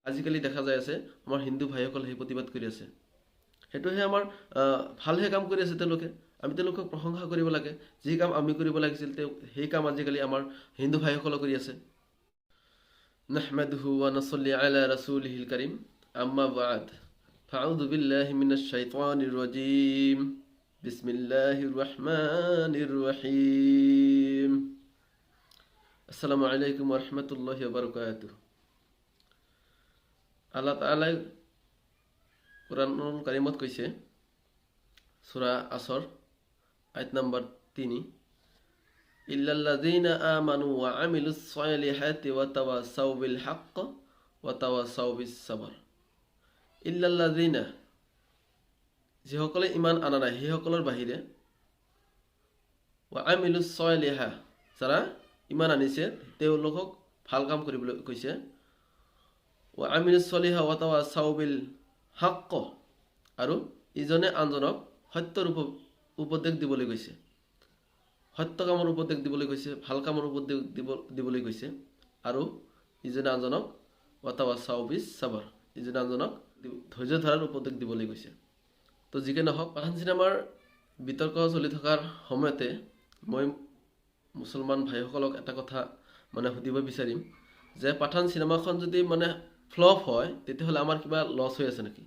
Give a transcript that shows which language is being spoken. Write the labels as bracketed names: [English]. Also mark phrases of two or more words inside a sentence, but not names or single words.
[Assamese] আজিকালি দেখা যায় আছে আমাৰ হিন্দু ভাইসকল সেই প্ৰতিবাদ কৰি আছে। সেইটোহে আমাৰ ভালহে কাম কৰি আছে তেওঁলোকে। আমি তেওঁলোকক প্ৰশংসা কৰিব লাগে। যি কাম আমি কৰিব লাগিছিল সেই কাম আজিকালি আমাৰ হিন্দু ভাইসকলে কৰি আছে। [Arabic] نحمده ونصلي على رسوله الكريم أما بعد فأعوذ بالله من الشيطان الرجيم بسم الله الرحمن الرحيم. السلام عليكم ورحمة الله وبركاته. আল্লাহ তাআলাই কুরআনুল কারীমত কৈছে, [Assamese] সূরা আসর আয়াত নাম্বার 3, [Arabic] إلا الذين آمنوا وعملوا الصالحات وتواصوا بالحق وتواصوا بالصبر. [Assamese] ইল্লাল্লাযীনা, যিসকলে ইমান আনা নাই সেইসকলৰ বাহিৰে, [Arabic] وعملوا الصالحات, [Assamese] যারা ইমান আনিছে তেওঁলোকক ভাল কাম কৰিবলৈ কৈছে। [Arabic] وعملوا الصالحات وتواصوا بالحق, [Assamese] আৰু ইজনে আনজনক সত্যৰ উপদেশ দিবলৈ কৈছে। সত্য কামৰ উপদেশ দিবলৈ কৈছে, ভাল কামৰ উপদেশ দিবলৈ কৈছে। আৰু ইজনে আনজনক [Arabic] وتواصوا بالصبر, [Assamese] ইজনে আনজনক ধৈৰ্য ধৰাৰ উপদেশ দিবলৈ কৈছে। তো যিকে নহওক, পাঠান চিনেমাৰ বিতৰ্ক চলি থকাৰ সময়তে মই মুছলমান ভাইসকলক এটা কথা সুধিব বিচাৰিম যে পাঠান চিনেমাখন যদি ফ্লপ হয় তেতিয়াহ'লে আমাৰ কিবা লছ হৈ আছে নেকি?